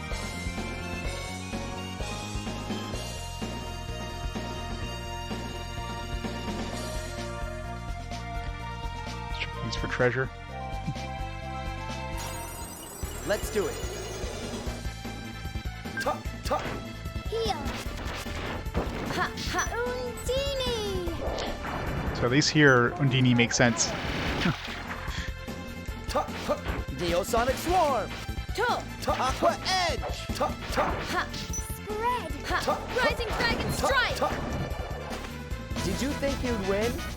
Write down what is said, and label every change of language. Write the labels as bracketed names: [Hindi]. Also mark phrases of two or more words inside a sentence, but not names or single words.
[English] Let's check these for treasure. Let's do it. Tuck, tuck. Heal! Ha! Ha! Undini! So at least here, Undini makes sense. Tuck, tuck. Neosonic swarm. Toe! Tuck, aqua edge. Tuck, tuck. Ha! Spread! Ha! Tuck, Rising Dragon tuck, Strike! tuck. Did you think you'd win?